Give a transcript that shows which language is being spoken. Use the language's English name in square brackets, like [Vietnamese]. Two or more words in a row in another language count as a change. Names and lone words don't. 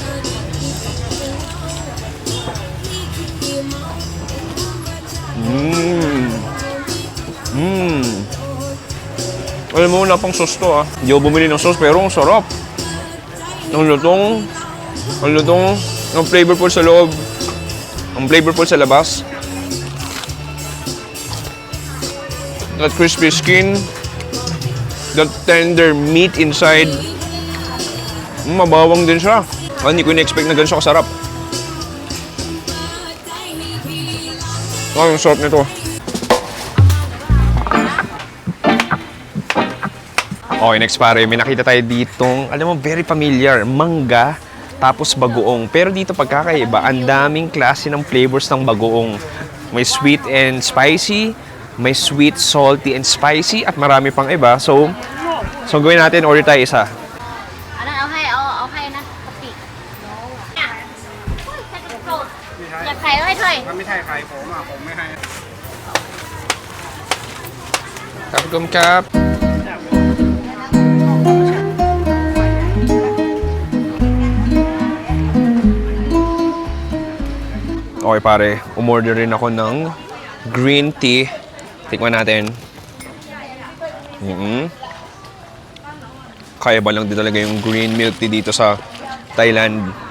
[Filipino] Alam mo, wala pang sauce to ah. Hindi ako bumili ng sauce pero ang sarap. Ang lutong, ang flavorful sa loob, ang flavorful sa labas. [English] That crispy skin, that tender meat inside. [Filipino] Mabawang din siya. Hindi ko in-expect na ganun siya kasarap. Ang sarap nito. Okay, next pare, may nakita tayo ditong, alam mo, [English] very familiar, [Filipino] mangga, tapos bagoong. Pero dito pagkakaiba, ang daming klase ng flavors ng bagoong. May [English] sweet and spicy, [Filipino] may [English] sweet, salty, and spicy, [Filipino] at marami pang iba. So gawin natin, order tayo isa. Ano, okay na. Kapi. [Thai] อยากไข่ไว้ด้วย ถ้าไม่ใช่ใครผมไม่ให้ ครับคุณครับ [Filipino] Okay pare, umorder rin ako ng [English] green tea. [Filipino] Tikman natin. Kaya ba lang din talaga yung [English] green milk tea [Filipino] dito sa Thailand.